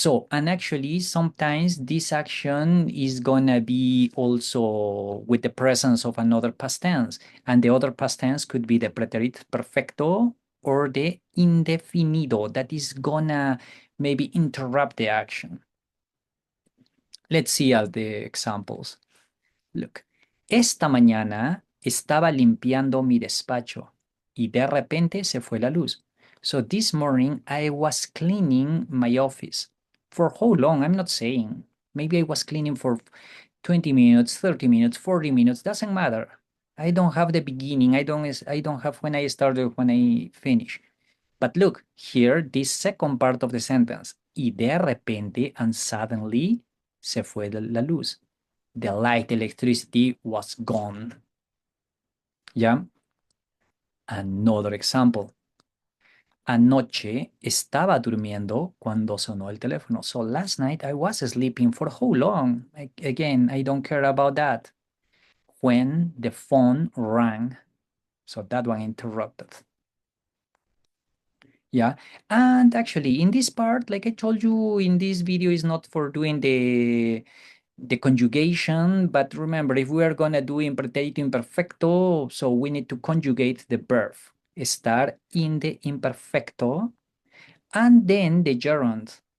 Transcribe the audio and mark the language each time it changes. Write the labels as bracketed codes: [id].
[en] And actually, sometimes this action is gonna be also with the presence of another past tense, and the other past tense could be the pretérito perfecto or the indefinido that is gonna maybe interrupt the action. Let's see all the examples. Look, [es] esta mañana estaba limpiando mi despacho y de repente se fue la luz. [en] So this morning I was cleaning my office. For how long? I'm not saying. Maybe I was cleaning for 20 minutes, 30 minutes, 40 minutes, doesn't matter. I don't have the beginning. I don't have when I started, when I finish. But look, here, this second part of the sentence, [es] y de repente [en] and suddenly [es] se fue la luz. [en] The light, electricity was gone. Yeah. Another example. [es] Anoche estaba durmiendo cuando sonó el teléfono. [en] So last night I was sleeping for how long? Again, I don't care about that. When the phone rang. So that one interrupted. Yeah. And actually in this part, like I told you, in this video is not for doing the conjugation, but remember, if we are gonna do in pretérito imperfecto, so we need to conjugate the verb, estar in the imperfecto, and then the gerund.